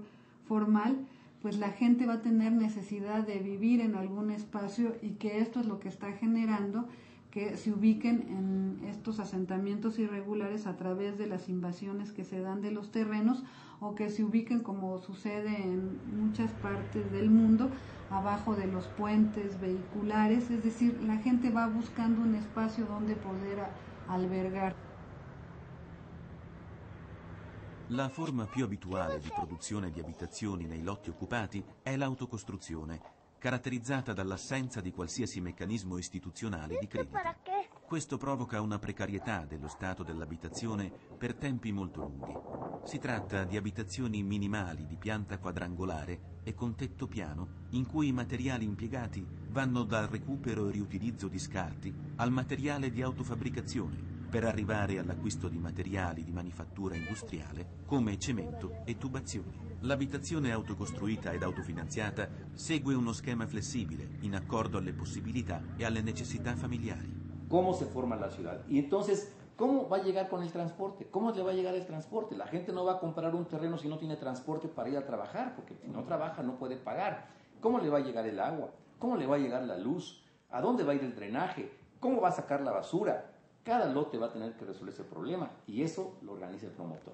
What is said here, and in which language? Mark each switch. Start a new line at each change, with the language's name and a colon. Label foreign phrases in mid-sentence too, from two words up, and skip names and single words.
Spanish: formal, pues la gente va a tener necesidad de vivir en algún espacio y que esto es lo que está generando que se ubiquen en estos asentamientos irregulares a través de las invasiones que se dan de los terrenos o que se ubiquen, como sucede en muchas partes del mundo, abajo de los puentes vehiculares, es decir, la gente va buscando un espacio donde poder albergar.
Italian: La forma più abituale di produzione di abitazioni nei lotti occupati è l'autocostruzione, caratterizzata dall'assenza di qualsiasi meccanismo istituzionale di credito. Questo provoca una precarietà dello stato dell'abitazione per tempi molto lunghi. Si tratta di abitazioni minimali di pianta quadrangolare e con tetto piano, in cui i materiali impiegati vanno dal recupero e riutilizzo di scarti al materiale di autofabbricazione, per arrivare all'acquisto di materiali di manifattura industriale come cemento e tubazioni. L'abitazione autocostruita ed autofinanziata segue uno schema flessibile, in accordo alle possibilità e alle necessità familiari.
Spanish: ¿Cómo se forma la ciudad? Y entonces, ¿cómo va a llegar con el transporte? ¿Cómo le va a llegar el transporte? La gente no va a comprar un terreno si no tiene transporte para ir a trabajar, porque si no trabaja no puede pagar. ¿Cómo le va a llegar el agua? ¿Cómo le va a llegar la luz? ¿A dónde va a ir el drenaje? ¿Cómo va a sacar la basura? Cada lote va a tener que resolver ese problema y eso lo organiza el promotor.